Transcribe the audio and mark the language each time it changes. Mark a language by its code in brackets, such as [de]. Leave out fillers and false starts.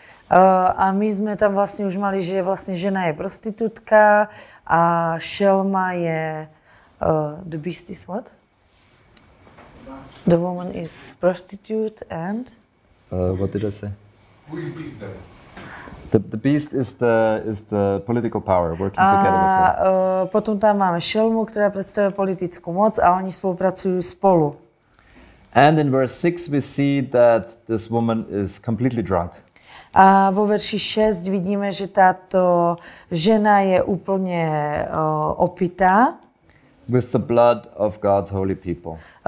[sk] A my sme tam vlastne už mali, že vlastne žena je prostitútka a šelma je... [en] the beast is what? The woman is prostitute and... What did I say? Who is beast then? The beast is the political power working together with her. [sk] Potom tam máme šelmu, ktorá predstavuje politickú moc a oni spolupracujú spolu. [en] And in verse 6 we see that this woman is completely drunk. [sk] A vo verši 6 vidíme, že táto žena je úplne opitá. [en] With the blood of God's holy people.